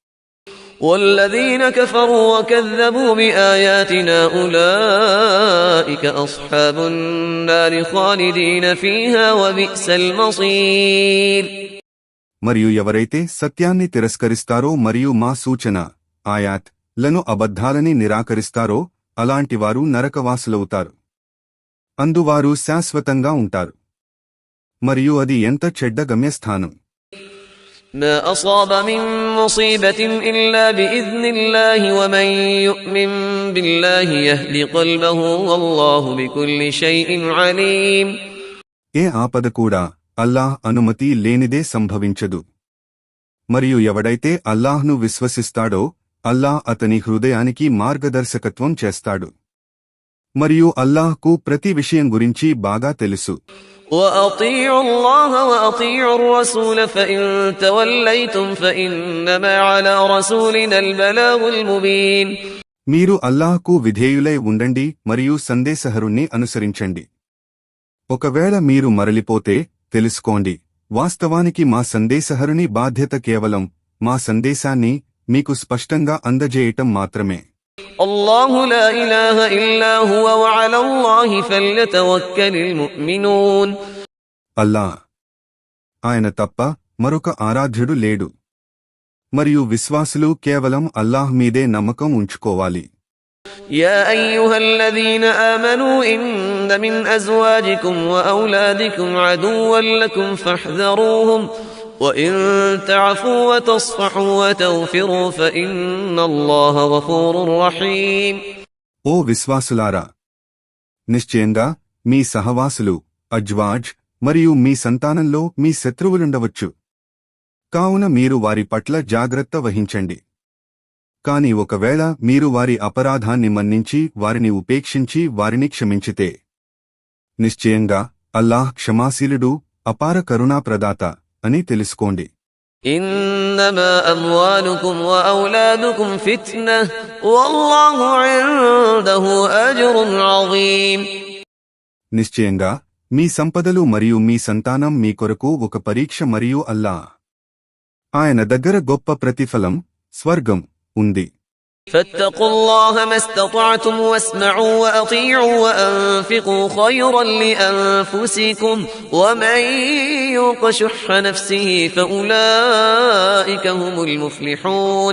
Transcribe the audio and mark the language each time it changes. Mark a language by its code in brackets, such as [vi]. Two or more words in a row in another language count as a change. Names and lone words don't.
[ar] والذين كفروا وكذبوا بآياتنا أولئك أصحاب النار خالدين فيها وبئس المصير [te] మరియు ఎవరైతే సత్యాన్ని తిరస్కరిస్తారో మరియు మా సూచన ఆయాత్ లను అబద్ధాలని నిరాకరిస్తారో అలాంటివారు నరకవాసులవుతారు అందువారు శాశ్వతంగా ఉంటారు మరియు అది ఎంత చెడ్డ గమ్యస్థానం [ar] ما أصاب من مصيبة إلا بإذن الله ومن يؤمن بالله يهد قلبه والله بكل شيء عليم [te] ఏ ఆపద కూడా అల్లాహ్ అనుమతి లేనిదే సంభవించదు మరియు ఎవడైతే అల్లాహ్ను విశ్వసిస్తాడో అల్లాహ్ అతని హృదయానికి మార్గదర్శకత్వం చేస్తాడు మరియు అల్లాహ్కు ప్రతి విషయం గురించి బాగా తెలుసు [ar] وأطيعوا الله وأطيعوا الرسول فإن توليتم فإنما على رسولنا البلاغ المبين [te] మీరు అల్లాహ్కు విధేయులై ఉండండి మరియు సందేశహరుణ్ణి అనుసరించండి ఒకవేళ మీరు మరలిపోతే తెలుసుకోండి వాస్తవానికి మా సందేశహరుని బాధ్యత కేవలం మా సందేశాన్ని మీకు స్పష్టంగా అందజేయటం మాత్రమే [ar] الله لا إله إلا هو وعلى الله فليتوكل المؤمنون [te] అల్లా ఆయన తప్ప మరొక ఆరాధ్యుడు లేడు మరియు విశ్వాసులు కేవలం అల్లాహ్ మీదే నమ్మకం ఉంచుకోవాలి [ar] يا أيها الذين آمنوا إن من أزواجكم وأولادكم عدوا لكم فاحذروهم وإن تعفوا وتصفحوا وتغفروا فإن الله غفور رحيم [te] ఓ విశ్వాసులారా నిశ్చయంగా మీ సహవాసులు అజ్వాజ్ మరియు మీ సంతానంలో మీ శత్రువులుండవచ్చు కావున మీరు వారి పట్ల జాగ్రత్త వహించండి కాని ఒకవేళ మీరు వారి అపరాధాన్ని మన్నించి వారిని ఉపేక్షించి వారిని క్షమించితే నిశ్చయంగా అల్లాహ్ క్షమాశీలుడు అపార కరుణాప్రదాత అని తెలుసుకోండి [ar] إنما أموالكم وأولادكم فتنة والله عنده أجر عظيم [te] నిశ్చయంగా మీ సంపదలు మరియు మీ సంతానం మీ కొరకు ఒక పరీక్ష మరియు అల్లాహ్ ఆయన దగ్గర గొప్ప ప్రతిఫలం స్వర్గం ఉంది [ar] فاتقوا الله ما استطعتم واسمعوا وأطيعوا وأنفقوا خيرا لأنفسكم ومن يوق شح نفسه فأولئك هم المفلحون